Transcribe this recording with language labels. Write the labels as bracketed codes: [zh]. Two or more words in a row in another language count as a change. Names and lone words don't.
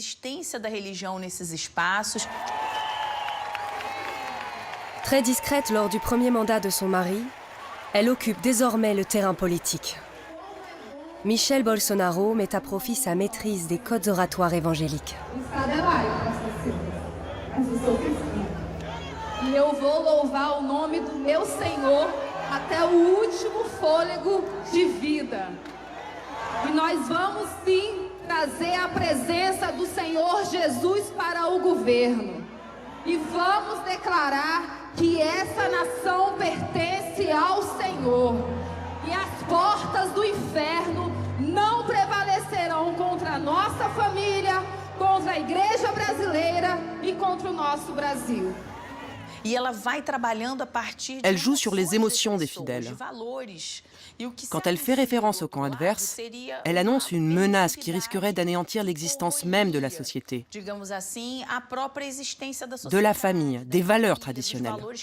[fr] Très discrète lors du premier mandat de son mari, elle occupe désormais le terrain politique. Michelle Bolsonaro met à profit sa maîtrise des codes oratoires évangéliques. [pt] E eu vou louvar o nome do meu Senhor até o último fôlego de vida. E nós vamos sim trazer a presença do Senhor Jesus para o governo. E vamos declarar que essa nação pertence ao Senhor. E as portas do inferno não prevalecerão contra a nossa família, contra a igreja brasileira e contra o nosso Brasil. [fr] Elle joue sur les émotions des fidèles. Quand elle fait référence au camp adverse, elle annonce une menace qui risquerait d'anéantir l'existence même de la société, de la famille, des valeurs traditionnelles.